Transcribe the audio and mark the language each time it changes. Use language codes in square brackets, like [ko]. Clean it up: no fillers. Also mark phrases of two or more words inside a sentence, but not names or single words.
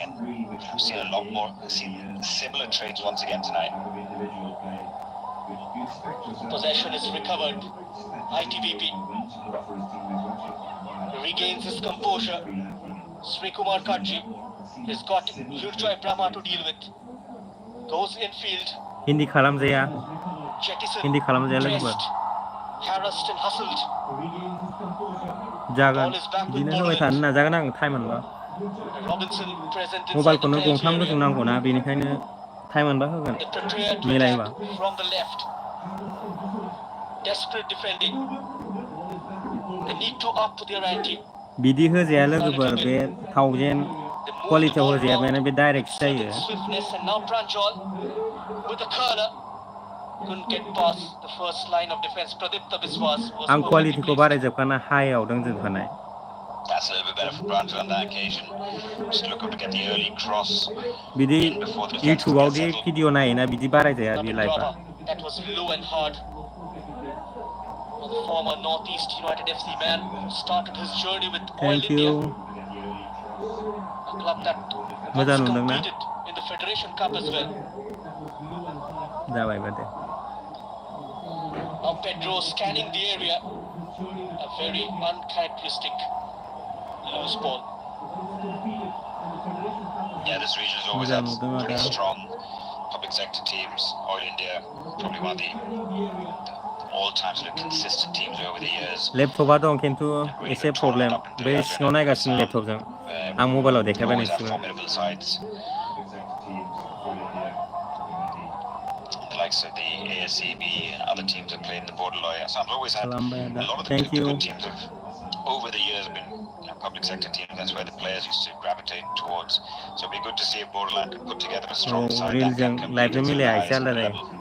[en] And I've seen a lot more, similar traits once again tonight. Possession is recovered. ITBP regains his composure. Sri Kumar Kadji has got Yurjoy Brahma to deal with. Goes infield. [brx] हिन्दी खालामजाया हिन्दी खालामजाया लोगोफोर [en] harassed and hustled. [brx] जागोन बिदिनो होबाय थानो नाजागोन आं टाइम मोनबा [en] Robinson present [brx] मबाइलखौनो गंथाम गोजों नांगौना बेनिखायनो टाइम मोनबा होगोन मिलायबा [en] from the left. Desperate defending. They need to up their ante. [brx] बिदि होजाया लोगोफोर बे थावजेन क्वालिटियाव होजाया माने बे डाइरेक्ट जायो [en] Swiftness and now Pranjal with the curler couldn't get past the first line of defense. Pradipta Biswas was [brx] आं क्वालिटिखौ बारायजोबखाना हाइआव दोनजोबखानाय [en] That's a little bit better for Pranjal on that occasion. Just looking to get the early cross. [brx] बिदि इउटिउबाव [en] the video [brx] नायोना बिदि बारायजाया बे लाइफआ [en] That was low and hard. The former Northeast United FC man started his journey with Oil India, a club that once competed in the Federation Cup as well. [brx] जाबाय बादे [en] Now Pedro scanning the area, a very uncharacteristic loose ball. Yeah, this region has always had pretty strong public sector teams. Oil India, probably one of the all-time sort of consistent teams over the years. [brx] लेपटपा दं खिन्थु एसे प्रब्लेम बे सिङाव नायगासिनो लेपटपजों आं मबाइलाव देखायबाय नोंसिनो [en] The likes of the ASCB and other teams have played in the borderline. So I've always had a lot of the good teams have over the years have been public sector teams. That's where the players used to gravitate towards. So it'd be good to see if Bodoland can put together a strong side that can compete at the highest level.